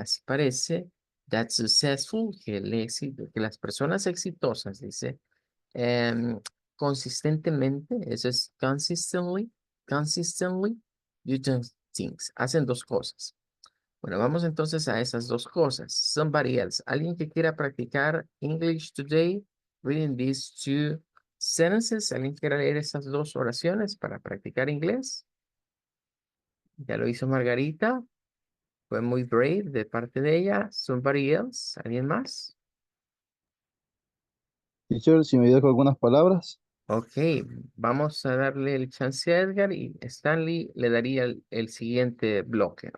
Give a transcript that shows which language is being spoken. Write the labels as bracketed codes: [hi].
[es] Así parece. [en] That successful, [es] que el éxito, que las personas exitosas, dice, consistentemente, eso es consistently, [en] do two things. [es] Hacen dos cosas. Bueno, vamos entonces a esas dos cosas. [en] Somebody else. [es] ¿Alguien que quiera practicar [en] English today? Reading these two sentences. [es] ¿Alguien quiera leer esas dos oraciones para practicar inglés? Ya lo hizo Margarita. Fue muy brave de parte de ella. [en] Somebody else. [es] ¿Alguien más? Teacher, si me ayuda con algunas palabras. Ok, vamos a darle el chance a Edgar y Stanley le daría el siguiente bloque.